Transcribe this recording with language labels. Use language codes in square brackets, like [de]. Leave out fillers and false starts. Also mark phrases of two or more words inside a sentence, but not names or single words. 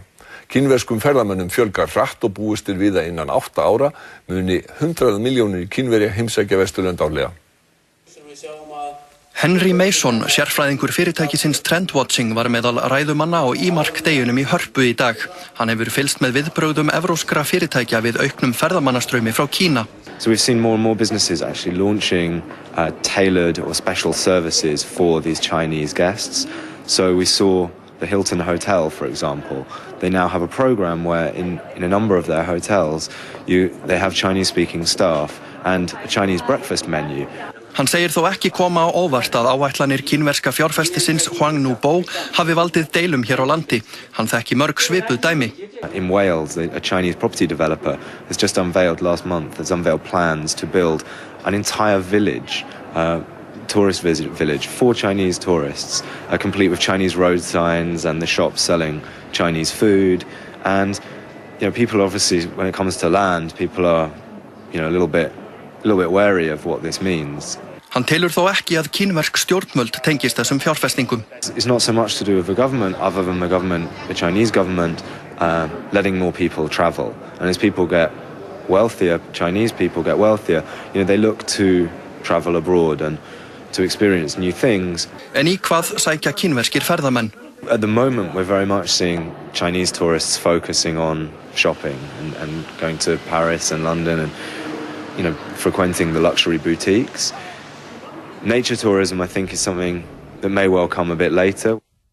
[is] Kínverskum ferðamönnum fjölgar hratt og búist við að innan 8 ára muni 100 milljónir Kínverja heimsækja Vesturlönd árlega. Henry Mason, sérfræðingur fyrirtækisins Trendwatching, var meðal ræðumanna á IMARK deginum í Hörpu í dag. Hann hefur fylgst með viðbrögðum evróskra fyrirtækja við auknum ferðamannastraumi frá Kína. [en] So we've seen more and more businesses actually launching tailored or special services for these Chinese guests. So we saw the Hilton Hotel, for example. They now have a program where in a number of their hotels they have Chinese-speaking staff and a Chinese breakfast menu. [is] Hann segir þó ekki koma á óvart að áætlanir kínverska fjárfestisins Huang Nubo hafi valdið deilum hér á landi. Hann þekki mörg svipuð dæmi. [en] In Wales, a Chinese property developer has just unveiled last month, has unveiled plans to build an entire village, tourist village for Chinese tourists, complete with Chinese road signs and the shops selling Chinese food. And people obviously, when it comes to land, people are a little bit wary of what this means. [is] Hann telur þó ekki að kínversk stjórnvöld tengist þessum fjárfestingum. [en] It's not so much to do with the government, other than the Chinese government letting more people travel. And as people get wealthier, Chinese people get wealthier, they look to travel abroad and to experience new things. [is] En í hvað sækja kínverskir ferðamenn? [en] At the moment, we're very much seeing Chinese tourists focusing on shopping and going to Paris and London and frequenting the luxury boutiques. Nature tourism, I think, is something that may well come a bit later.